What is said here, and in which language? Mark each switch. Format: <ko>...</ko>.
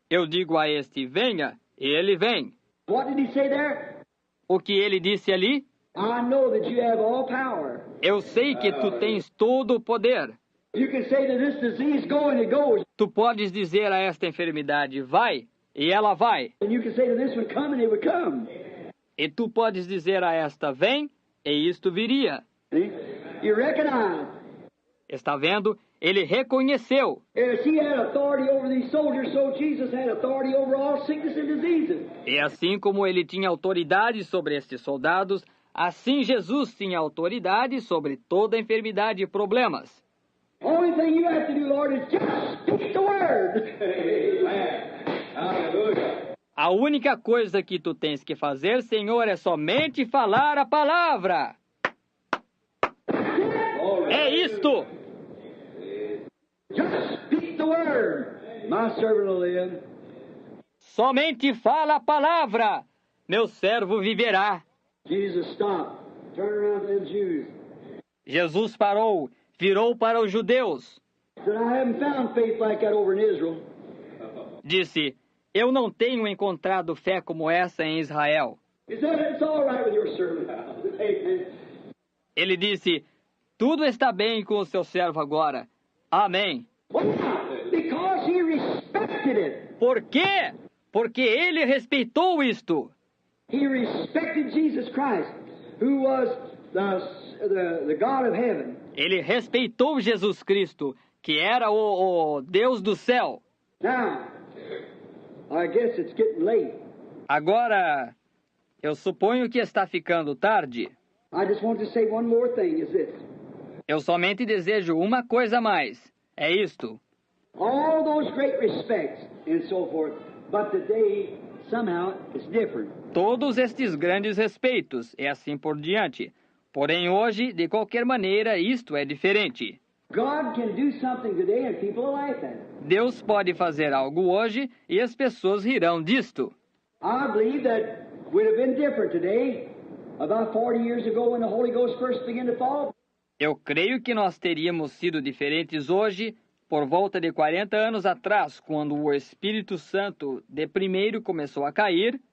<pt>Eu digo a este, venha, e ele vem.</pt> <en>What did he say there?</en> <pt>O que ele disse ali?</pt> <en>I know that you have all power.</en> <pt>Eu sei que tu tens todo o poder.</pt> <en>You can say to this disease, go, and it goes.</en> <pt>Tu podes dizer a esta enfermidade, vai, e ela vai.</pt> <en>And you can say to this one, come, and it would come.</en> <pt>E tu podes dizer a esta, vem, e isto viria.</pt> <en>See? You recognize.</en> <pt>Está vendo? Ele reconheceu.</pt> <en>As he had authority over these soldiers, so Jesus had authority over all sickness and diseases.</en> <pt>E assim como ele tinha autoridade sobre estes soldados, assim Jesus tinha autoridade sobre toda enfermidade e problemas.</pt> <en>Only thing you have to do, Lord, is just speak the word. Amen. Hallelujah.</en> <pt>A única coisa que tu tens que fazer, Senhor, é somente falar a palavra. É isto.</pt> <en>Just speak the word. My servant will live.</en> <pt>Somente fala a palavra. Meu servo viverá.</pt> <en>Jesus stopped. Turned around to them Jews.</en> <pt>Jesus parou, virou para os judeus.</pt> <en>Said, I haven't found faith like that over in Israel.</en> <pt>Disse, eu não tenho encontrado fé como essa em Israel.</pt> <en>He said, it's all right with your servant. Amen.</en> <pt>Ele disse, tudo está bem com o seu servo agora. Amém.</pt> <en>Why? Because he respected it.</en> <pt>Por quê? Porque ele respeitou isto.</pt> <en>He respected Jesus Christ, who was the God of heaven.</en> <pt>Ele respeitou Jesus Cristo, que era o Deus do céu.</pt> <en>Now, I guess it's getting late.</en> <pt>Agora, eu suponho que está ficando tarde.</pt> <en>I just want to say one more thing, is this.</en> <pt>Eu somente desejo uma coisa a mais. É isto.</pt> <en>All those great respects and so forth, but today, somehow, it's different.</en> <pt>Todos estes grandes respeitos e assim por diante. Porém, hoje, de qualquer maneira, isto é diferente.</pt> <en>God can do something today and people will laugh at it.</en> <pt>Deus pode fazer algo hoje e as pessoas rirão disto.</pt> <en>I believe that would have been different today, about 40 years ago when the Holy Ghost first began to fall.</en> <pt>Eu creio que nós teríamos sido diferentes hoje, por volta de 40 anos atrás, quando o Espírito Santo de primeiro começou a cair.</pt>